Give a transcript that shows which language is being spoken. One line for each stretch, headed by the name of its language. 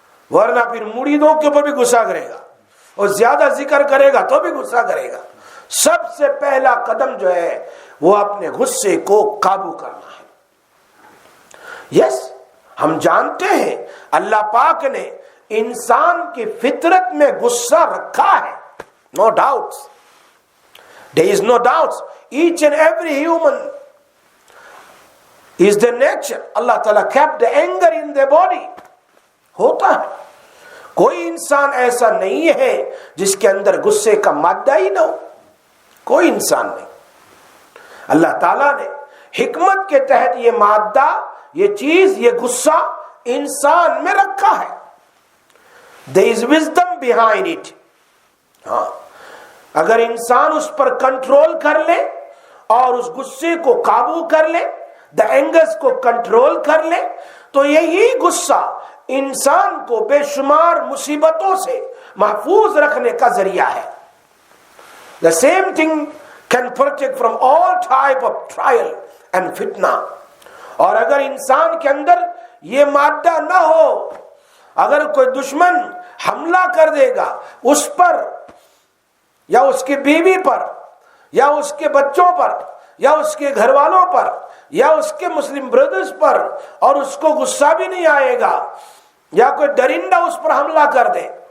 Urdu: ورنہ پھر مریدوں کے اوپر بھی غصہ کرے گا اور زیادہ ذکر کرے گا تو بھی غصہ کرے گا. سب سے پہلا قدم جو ہے وہ اپنے غصے کو قابو کرنا ہے. یس، ہم جانتے ہیں اللہ پاک نے انسان کی فطرت میں غصہ رکھا ہے. No doubt,
English: there is no doubt. Each and every human is the nature. اللہ تعالیٰ kept the anger in their body.
Urdu: ہوتا ہے. کوئی انسان ایسا نہیں ہے جس کے اندر غصے کا مادہ ہی نہ ہو. کوئی انسان نہیں. اللہ تعالیٰ نے حکمت کے تحت یہ مادہ، یہ چیز، یہ غصہ انسان میں رکھا ہے.
English: There is wisdom behind it.
Urdu: ہاں، اگر انسان اس پر کنٹرول کر لے اور اس غصے کو قابو کر لے، the angers کو کنٹرول کر لے، تو یہی غصہ انسان کو بے شمار مصیبتوں سے محفوظ رکھنے کا ذریعہ ہے.
English: The same thing can protect from all type of trial and fitna.
Urdu: اور اگر انسان کے اندر یہ مادہ نہ ہو، اگر کوئی دشمن حملہ کر دے گا اس پر یا اس کی بیوی پر یا اس کے بچوں پر یا اس کے گھر والوں پر یا اس کے مسلم بردرز پر، اور اس کو غصہ بھی نہیں آئے گا، یا کوئی درندہ اس پر حملہ کر دے